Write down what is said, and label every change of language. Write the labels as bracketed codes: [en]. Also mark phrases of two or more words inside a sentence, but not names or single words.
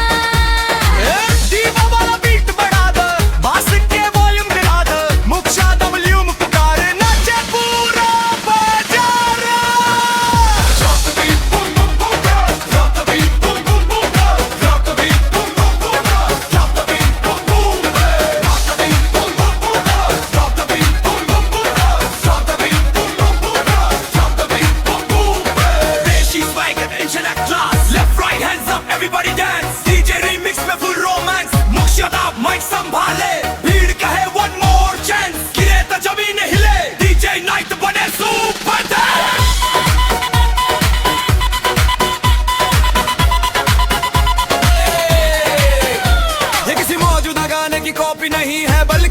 [hi] डीवा वाला बीट बढ़ा दे बास के वॉल्यूम गिरा दे मुक्शा डब्ल्यू पुकार नाचे पूरा बाजार [en] drop the beat boom boom boom drop the beat boom boom boom drop the beat boom boom boom drop the beat boom boom drop the beat boom boom boom drop the beat boom boom boom drop the beat boom boom boom drop the beat boom boom Deshi swag and intellect class left right hands up everybody dance DJ remix में full romance [hi] मुक्षदा mic संभाले भीड़ कहे [en] one more chance [hi] गिरे तो जमीन हिले [en] DJ night बने super dance [hi] ये किसी मौजूदा गाने की कॉपी नहीं है